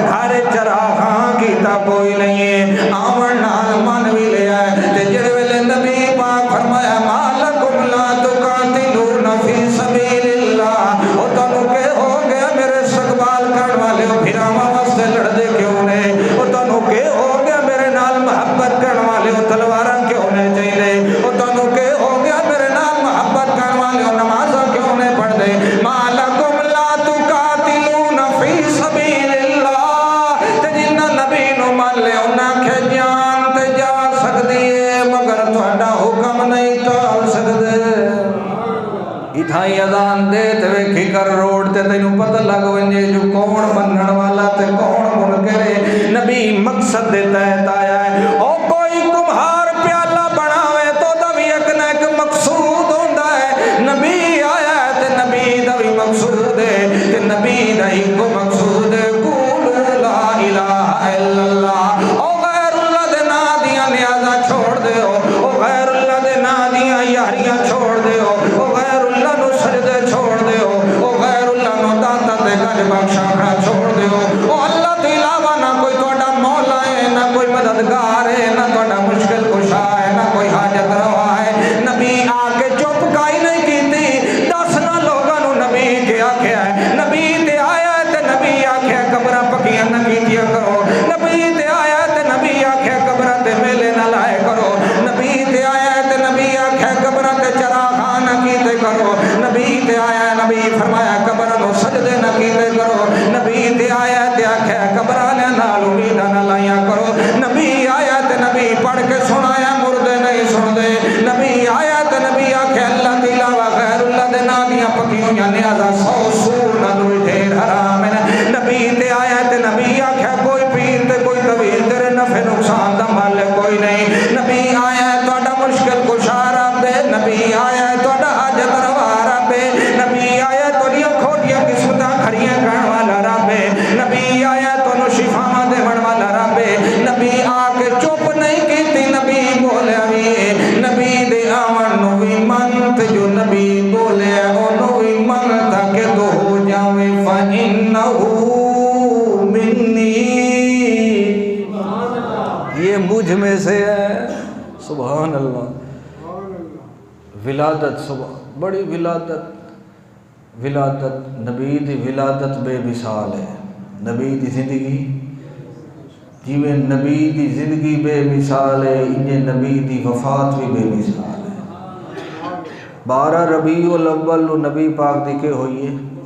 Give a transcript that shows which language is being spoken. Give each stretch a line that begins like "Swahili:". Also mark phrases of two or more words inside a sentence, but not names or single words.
Punjabi: سارے چراغاں کیتا کوئی نہیں ہے آمن نال من بھی لیا ہے تے جڑے ویلے نبی پاک فرمایا
Arabic: مالکم لا تقاتلون فی سبیل اللہ
Punjabi: او تانوں کہ ہو گیا میرے استقبال کرن والے پھراواں واسطے لڑدے کیوں نے او تانوں کہ ہو گیا میرے نال محبت کرن والے تلواراں کیوں نے چاہیے او تانوں کہ ہو گیا میرے نال محبت کرن والے نمازاں کیوں نے پڑھ دے
Arabic: مالکم لا تقاتلون فی سبیل اللہ
Punjabi: تے جنہ نبی نو مان لے انہاں کہ جان تے جا سکدی ہے مگر تہاڈا حکم نہیں ٹال سکدے اتھائی اذان دے تے ویکھی کر روڈ تے تینوں پتہ لگ ونجے جو کون منن والا تے کون منکر ہے نبی مقصد دے تحت آیا ہے او کوئی کمہار پیالہ بناوے تو دا بھی ایک نہ ایک مقصود ہوندا ہے نبی آیا ہے تے نبی دا بھی مقصود ہے تے نبی دا ایک مقصود ہے
Arabic: قولوا لا الہ الا اللہ
Punjabi: او غیر اللہ دے نا دیاں نیازاں چھوڑ دیو او غیر اللہ دے نا دیاں یاریاں چھوڑ دیو او غیر اللہ نو سجدے چھوڑ دیو او غیر اللہ نو داتا تے گج بخشاں چھوڑ دیو او اللہ تو علاوہ نہ کوئی تہاڈا مولا ہے نہ کوئی مددگار ہے نہ تہاڈا مشکل کشا ہے نہ کوئی حاجت روا ہے نبی آ کے چپ کائی نہیں کیتی دس نہ لوگاں نو نبی کے آکھیا ہے نبی تے آیا ہے تے نبی آکھیا قبراں پکیاں نہ کیتیا کرو نبی تے آیا ہے تے نبی آکھیا قبراں تے میلے نہ لائے کرو نبی تے آیا ہے تے نبی آکھیا قبراں تے چراغاں نہ کیتے کرو نبی تے آیا ہے نبی فرمایا قبراں نو سجدے نہ کیتے کرو نبی تے آیا ہے تے آکھیا قبراں نال امیداں نہ لائیاں کرو نبی آیا تے نبی پڑھ کے سنایا مردے نہیں سن دے نبی آیا تے نبی آکھیا اللہ تے علاوہ غیر اللہ دے نام دیاں پکیوں یا نیازاں 100 سور نہ دوئی ڈھیر حرام ہے نبی تے آیا تے نبی آکھیا کوئی پیر تے کوئی طویل تیرے نفع نقصان دا مالک کوئی نہیں نبی آیا ہے تہاڈا مشکل کشا رب ہے نبی آیا ہے تہاڈا حاجت روا رب ہے نبی آیا ہے تہاڈیاں کھوٹیاں قسمتاں کھڑیاں کرن والا رب ہے نبی آیا ہے تانوں شفاواں دیون والا رب ہے نبی آ کے چپ نہیں کیتی نبی بولیا وی نبی دے آون نو وی من تے جو نبی بولیا اونوں وی من تاکہ تو ہو جاوے
Arabic: فإنہ منی
Urdu: یہ مجھ میں سے ہے
Arabic: سبحان اللہ
Punjabi: ولادت بڑی ولادت نبی دی ولادت بے مثال ہے نبی دی زندگی جیویں نبی دی زندگی بے مثال ہے انہیں نبی دی وفات بھی بے مثال ہے 12 ربیع الاول نبی پاک دی کے ہوئی ہے